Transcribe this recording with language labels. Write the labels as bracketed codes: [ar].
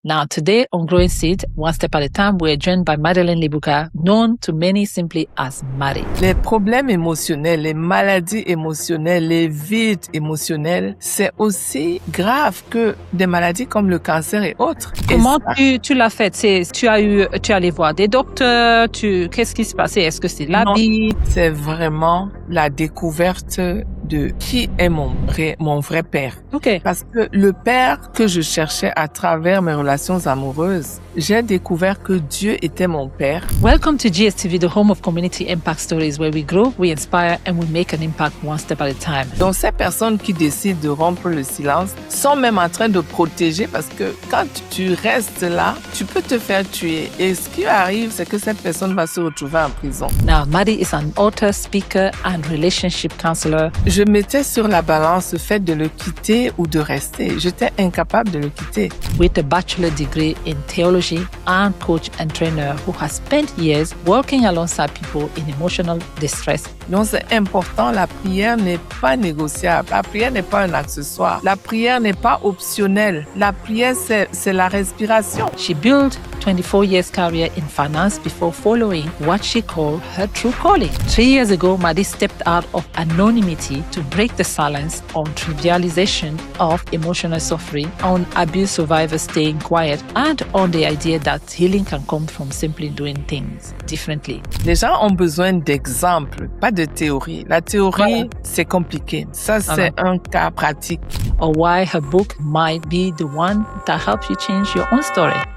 [en] Now, today on Growing Seed, One Step at a Time, we're joined by Madeleine Libuka, known to many simply as Maddie. [fr] Les problèmes émotionnels, les maladies émotionnelles, les vides émotionnels, c'est aussi grave que des maladies comme le cancer et autres. Comment tu l'as fait? Tu es allé voir des docteurs, qu'est-ce qui s'est passé? Est-ce que c'est l'habit? C'est vraiment la découverte de qui est mon vrai père. Okay. Parce que le père que je cherchais à travers mes relations amoureuses, j'ai découvert que Dieu était mon père. [en] Welcome to GSTV, the home of community impact stories, where we grow, we inspire, and we make an impact one step at a time. [fr] Donc, ces personnes qui décident de rompre le silence sont même en train de protéger parce que quand tu restes là, tu peux te faire tuer. Et ce qui arrive, c'est que cette personne va se retrouver en prison. [en] Now, Maddie is an author, speaker, and relationship counselor. [fr] Je mettais sur la balance le fait de le quitter ou de rester. J'étais incapable de le quitter. [en] With a bachelor degree in theology and coach and trainer who has spent years working alongside people in emotional distress. [fr] Donc c'est important, la prière n'est pas négociable. La prière n'est pas un accessoire. La prière n'est pas optionnelle. La prière, c'est la respiration. [en] She built 24 years career in finance before following what she called her true calling. 3 years ago, Maddie stepped out of anonymity to break the silence on trivialization of emotional suffering, on abuse survivors staying quiet, and on the idea that healing can come from simply doing things differently. [fr] Les gens ont besoin d'exemples, pas de théorie. La théorie, c'est compliqué. Ça, c'est un cas pratique. [en] Or why her book might be the one that helps you change your own story.